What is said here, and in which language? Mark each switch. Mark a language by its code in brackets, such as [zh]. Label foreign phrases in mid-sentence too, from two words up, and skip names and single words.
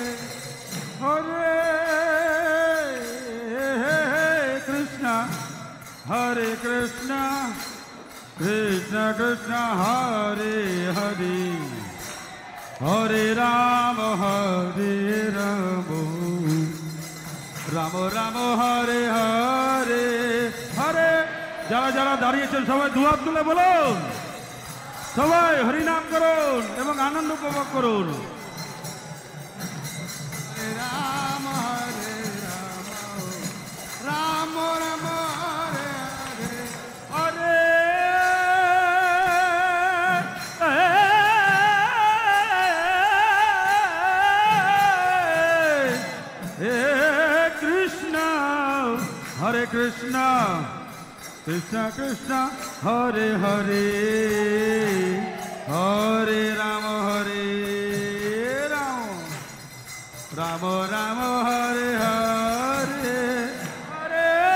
[sa] हरे कृष्ण हरे कृष्ण कृष्ण कृष्ण हरे हरे हरे राम हरे राम राम राम हरे हरे हरे [bn] যারা যারা দাঁড়িয়েছেন সবাই দুহাত তুলে বলুন সবাই হরিনাম করুন এবং আনন্দ উপভোগ করুন [sa] हरे राम हरे राम राम राम हरे हरे हरे कृष्ण कृष्ण कृष्ण हरे हरे हरे राम हरे राम राम राम हरे हरे हरे